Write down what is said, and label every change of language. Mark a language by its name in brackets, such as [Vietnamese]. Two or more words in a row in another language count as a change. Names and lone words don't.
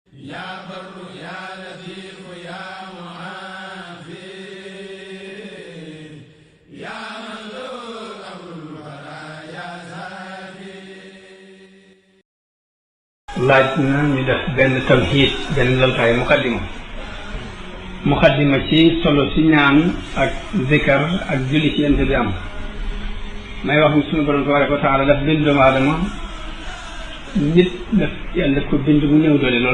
[Arabic] يا بر يا لطيف يا معافي يا من له أمر الورى يا زاكي. [Wolof] laaj na ñu def benn tamhiid benn laltaay muqaddima ci solo si ñaan ak zikar ak julli ci yent bi am. may wax ni suñu borom [Arabic] تبارك وتعالى [Wolof] daf bind doomu aadama nit daf yàlla ko bind mu néew doole lool.